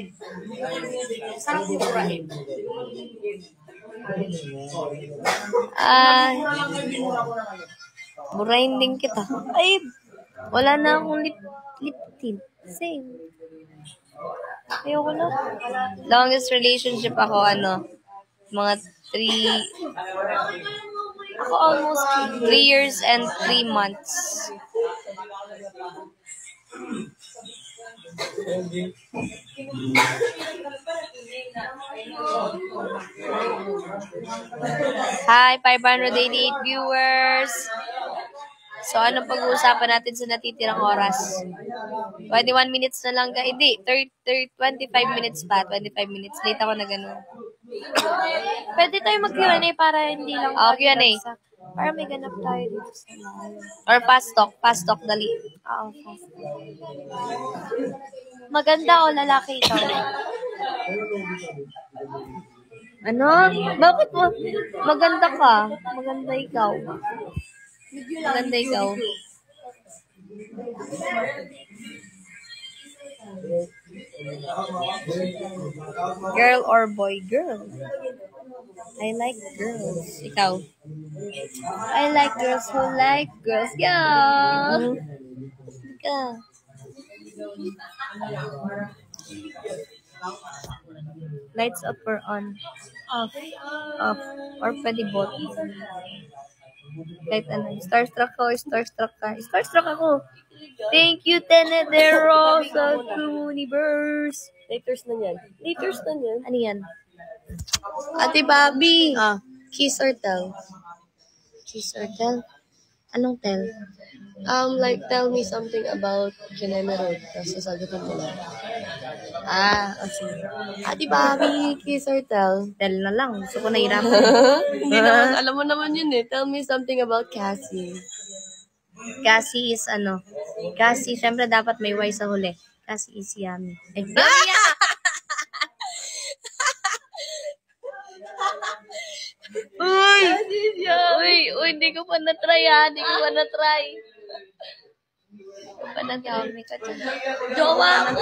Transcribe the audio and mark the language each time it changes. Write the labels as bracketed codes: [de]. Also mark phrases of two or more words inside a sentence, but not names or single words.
[tl] Burahin din kita. Ay, wala na akong lip tint. Same. Ayoko na. [en] Longest relationship [tl] ako, mga 3... Ako almost [en] 3 years and 3 months. Hi, 588 viewers. [tl] So, ano pag-uusapan natin sa natitirang oras? 21 minutes na lang. Hindi, 25 minutes pa. 25 minutes. Late ako na gano'n. Pwede tayo mag-Q&A para hindi lang Q&A. para may ganap tayo dito sa live. [en] Or fast talk, [tl] dali. Oo, fast. Maganda o lalaki ito? Ano? Bakit mo? Maganda ka. Maganda ikaw. Maganda ikaw. [en] Girl or boy? Girl. I like girls. [tl] Ikaw? [en] I like girls who like girls. Yeah. Ikaw. Lights up or on? Off. [tl] Off. Or pwede both. Kahit ano. Starstruck ka. Starstruck ako. [en] Thank you, [tl] Tenedero sa Universe. Laters na yan. Ano yan? Ate Bobby. [en] Kiss or tell? Kiss or tell? [tl] Anong tell? [en] Like, tell me something about Kineme Road. [tl] Tapos sasagutin mo lang. Okay. Ate Bobby, [en] kiss or tell? [tl] Tell na lang. Gusto ko nahirapan. Hindi naman, alam mo naman yun eh. [en] Tell me something about Cassie. [tl] Cassie is Cassie, syempre dapat may Y sa huli. [en] Cassie is yummy. [tl] Uy, hindi ko pa na-try Hindi ko pa na-try. Panag-yummy ka dyan. Jowa ko!